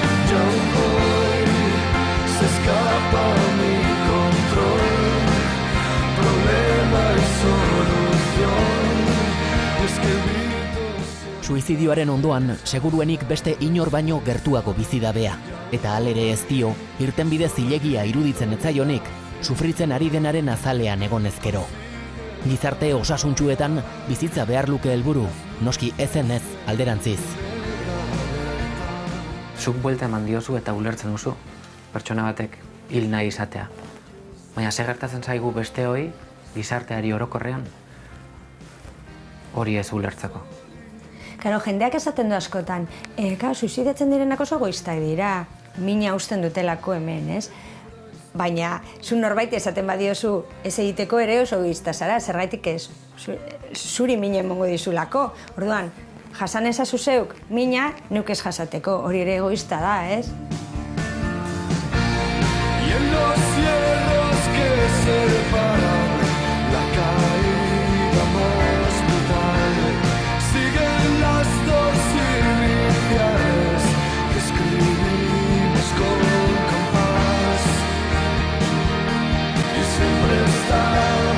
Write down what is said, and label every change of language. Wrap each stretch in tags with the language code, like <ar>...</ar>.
<es>Ya hoy se escapa mi control, problema y solución.</es> <eu>Suizidioaren ondoan, seguruenik beste inor baino gertuago bizi da Bea. Eta halere ez dio, irtenbide zilegia iruditzen etzaionik, sufritzen ari denaren azalean egonezkero. Gizarte osasuntsuetan bizitza behar luke helburu, noski ezen ez alderantziz. Zuk buelta eman diozu eta ulertzen duzu, pertsona batek hil nahi izatea. Baina zer gertatzen zaigu besteoi, gizarteari orokorrean, hori ez ulertzeko. Karo, jendeak esaten du askotan, suizidatzen direnak oso egoistak dira, mina usten dutelako hemen, ez? Baina, zu norbait esaten badiozu ez egiteko ere oso egoista zara, zergaitik ez, zuri mina emongo dizulako. Orduan, jasan ezazu zeuk mina, neuk ez jasateko, hori ere egoista da, ez?</eu> <es>Y en los cierros que separan la caída más brutal, siguen las dos iniciales que escribimos con compás y siempre están.</es>